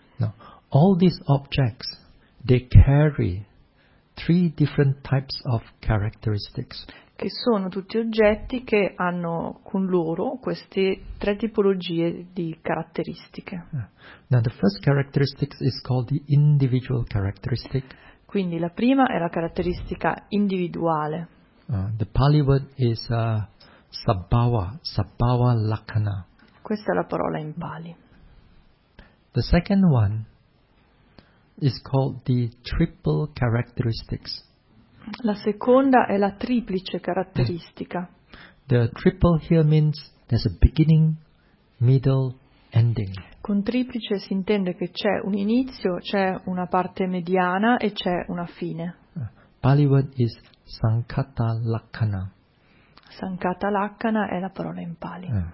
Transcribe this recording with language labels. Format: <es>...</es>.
<en>No. All these objects, they carry three different types of characteristics.</en> <it>Che sono tutti oggetti che hanno con loro queste tre tipologie di caratteristiche.</it> <en>Now the first characteristic is called the individual characteristic.</en> <it>Quindi la prima è la caratteristica individuale.</it> <en>The Pali word is Sabbava, Sabbava Lakana.</en> <it>Questa è la parola in Pali.</it> <en>The second one is called the triple characteristics.</en> <it>La seconda è la triplice caratteristica.</it> <en>The triple here means there's a beginning, middle, ending.</en> <it>Con triplice si intende che c'è un inizio, c'è una parte mediana e c'è una fine.</it> <en>Pali word is sankata lakkhana.</en> <it>Sankata lakkhana è la parola in Pali.</it>